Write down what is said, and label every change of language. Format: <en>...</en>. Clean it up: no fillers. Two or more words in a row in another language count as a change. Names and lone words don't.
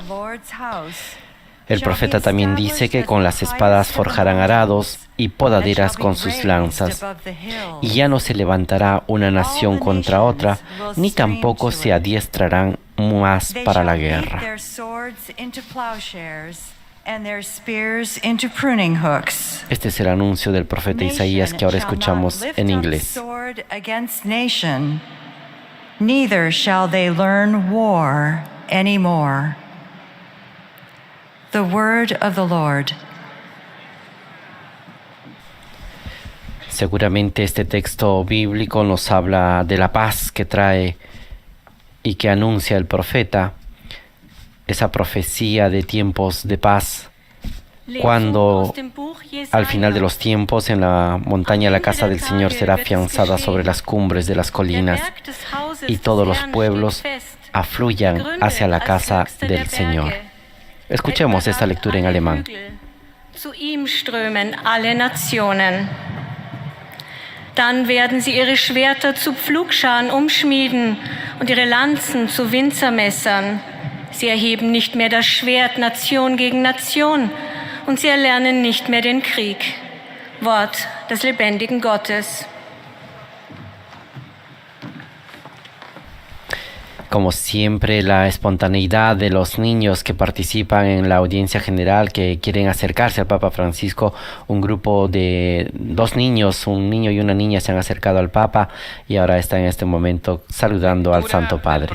<es>El profeta también dice que con las espadas forjarán arados y podaderas con sus lanzas, y ya no se levantará una nación contra otra, ni tampoco se adiestrarán más para la guerra. Este es el anuncio del profeta Isaías que ahora escuchamos en inglés.</es> <en>Neither shall they learn war anymore. The word of the Lord.</en> <es>Seguramente este texto bíblico nos habla de la paz que trae y que anuncia el profeta, esa profecía de tiempos de paz, cuando al final de los tiempos en la montaña la casa del Señor será afianzada sobre las cumbres de las colinas y todos los pueblos afluyan hacia la casa del Señor. Escuchemos esta lectura en alemán.</es> <de>Zu ihm strömen alle Nationen. Dann werden sie ihre Schwerter zu Pflugscharen umschmieden und ihre Lanzen zu Winzermessern. Sie erheben nicht mehr das Schwert Nation gegen Nation und sie erlernen nicht mehr den Krieg. Wort des lebendigen Gottes.</de> <es>Como siempre, la espontaneidad de los niños que participan en la audiencia general, que quieren acercarse al Papa Francisco. Un grupo de 2 niños, un niño y una niña, se han acercado al Papa y ahora están en este momento saludando al Santo Padre.</es>